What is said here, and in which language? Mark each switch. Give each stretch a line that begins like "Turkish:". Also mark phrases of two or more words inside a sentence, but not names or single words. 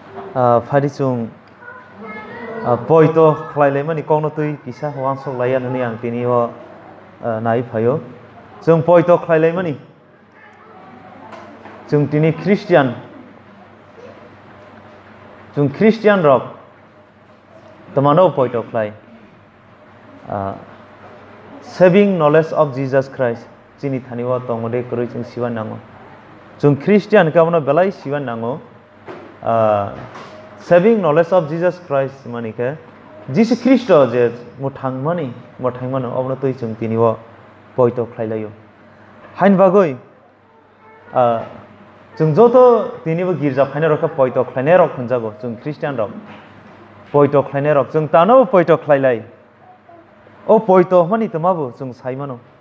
Kok Borok: Phadi chung poito khlai mani kong no tui kisa wang sok lai an ni ang tini ho nai phayo chung poito khlai mani chung tini Christian rock tamano poito khlai
English: saving knowledge of Jesus Christ
Kok Borok: chini thani wa tongode kroi chung siwan nango chung Christian ka mono belai siwan nango
English: saving knowledge of Jesus Christ
Kok Borok: mani ke Jesus Christ je muthang mani obno tui chung tini wa poito khlai layo hain bagoi chung joto tini bo girja phaina rok poito khlaine rok hunjago chung Christian rok poito khlaine rok chung tano poito khlai lai o poito mani tamabu chung saimano